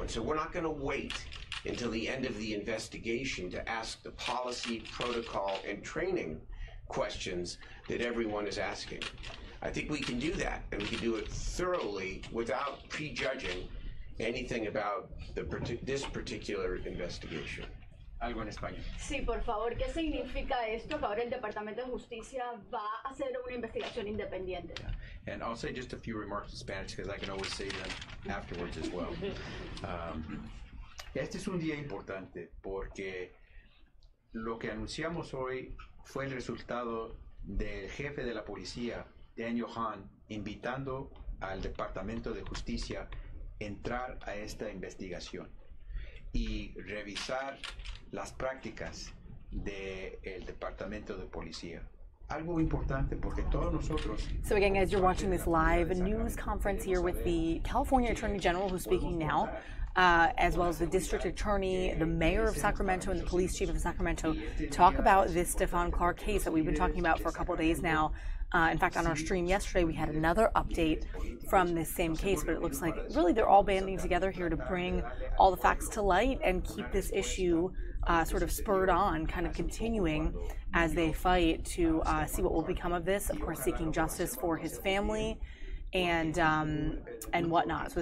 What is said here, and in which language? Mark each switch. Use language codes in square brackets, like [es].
[en] And so we're not going to wait until the end of the investigation to ask the policy, protocol, and training questions that everyone is asking. I think we can do that, and we can do it thoroughly without prejudging anything about this particular investigation. [es] Algo en español. Sí, por favor, ¿qué significa esto? Que ahora el Departamento de Justicia va a hacer una investigación independiente. [en] And I'll say just a few remarks in Spanish because I can always say them afterwards as well. [es] Este es un día importante porque lo que anunciamos hoy fue el resultado del jefe de la policía, Daniel Hahn, invitando al Departamento de Justicia a entrar a esta investigación y revisar las prácticas del Departamento de Policía. Algo importante porque todos nosotros. [en] So again, guys, you're watching this live news conference here with the California Attorney General who's speaking now, as well as the District Attorney, the Mayor of Sacramento, and the Police Chief of Sacramento, talk about this Stephon Clark case that we've been talking about for a couple of days now. In fact, on our stream yesterday, we had another update from this same case, but it looks like really they're all banding together here to bring all the facts to light and keep this issue sort of spurred on, kind of continuing as they fight to see what will become of this. Of course, seeking justice for his family and whatnot.